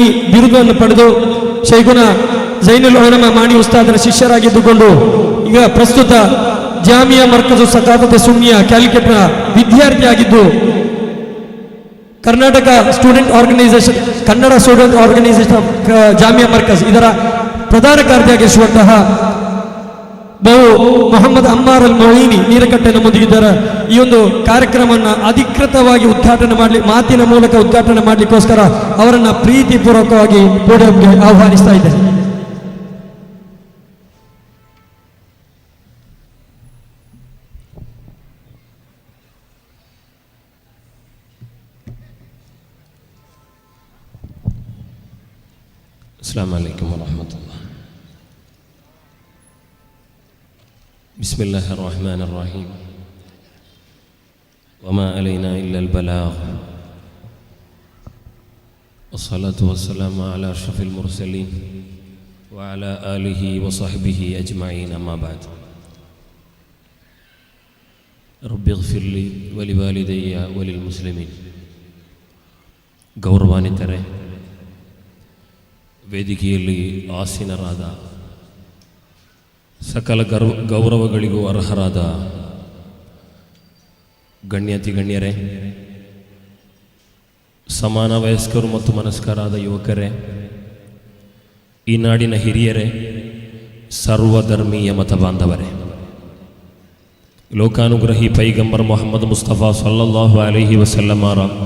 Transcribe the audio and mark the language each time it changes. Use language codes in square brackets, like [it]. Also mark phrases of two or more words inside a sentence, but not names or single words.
[kn] ಬಿರುದನ್ನು ಪಡೆದು ಶೈಖುನಾ ಜೈನುಲ್ ಉಲಮಾ ಮಾಣಿ ಉಸ್ತಾದರ ಶಿಷ್ಯರಾಗಿದ್ದುಕೊಂಡು ಈಗ ಪ್ರಸ್ತುತ ಜಾಮಿಯಾ ಮರ್ಕಜು ಸಕಾಫತೆ ಸುನ್ನಿಯ ಕ್ಯಾಲಿಕಟ್ನ ವಿದ್ಯಾರ್ಥಿಯಾಗಿದ್ದು ಕರ್ನಾಟಕ ಸ್ಟೂಡೆಂಟ್ ಆರ್ಗನೈಸೇಷನ್, ಕನ್ನಡ ಸ್ಟೂಡೆಂಟ್ ಆರ್ಗನೈಸೇಷನ್ ಜಾಮಿಯಾ ಮರ್ಕಜ್ ಇದರ ಪ್ರಧಾನ ಕಾರ್ಯದರ್ಶಿಯಾಗಿರುವಂತಹ ಮೊಹಮ್ಮದ್ ಅಮ್ಮಾರ್ ಅಲ್ ಮೊಯಿನಿ ನೀರಕಟ್ಟೆ ನಮ್ಮೊಂದಿಗಿದ್ದಾರೆ. ಈ ಒಂದು ಕಾರ್ಯಕ್ರಮವನ್ನು ಅಧಿಕೃತವಾಗಿ ಉದ್ಘಾಟನೆ ಮಾಡಲಿ, ಮಾತಿನ ಮೂಲಕ ಉದ್ಘಾಟನೆ ಮಾಡಲಿಕ್ಕೋಸ್ಕರ ಅವರನ್ನು ಪ್ರೀತಿಪೂರ್ವಕವಾಗಿ ಪೋಡಿಯಂಗೆ ಆಹ್ವಾನಿಸ್ತಾ ಇದ್ದೇನೆ. [ar] السلام عليكم ورحمة الله. بسم الله الرحمن الرحيم. وما علينا إلا البلاغ، والصلاة والسلام على أشرف المرسلين وعلى آله وصحبه أجمعين. أما بعد، رب اغفر لي ولوالدي وللمسلمين. [kn] ಗೌರವಾನ್ವಿತರೇ, ವೇದಿಕೆಯಲ್ಲಿ ಆಸೀನರಾದ ಸಕಲ ಗೌರವಗಳಿಗೂ ಅರ್ಹರಾದ ಗಣ್ಯಾತಿ ಗಣ್ಯರೇ, ಸಮಾನ ವಯಸ್ಕರು ಮತ್ತು ಮನಸ್ಕರಾದ ಯುವಕರೇ, ಈ ನಾಡಿನ ಹಿರಿಯರೇ, ಸರ್ವಧರ್ಮೀಯ ಮತ ಬಾಂಧವರೇ, ಲೋಕಾನುಗ್ರಹಿ ಪೈಗಂಬರ್ ಮೊಹಮ್ಮದ್ ಮುಸ್ತಫಾ [ar] صلى الله عليه [kn] ವಸಲ್ಲಮರ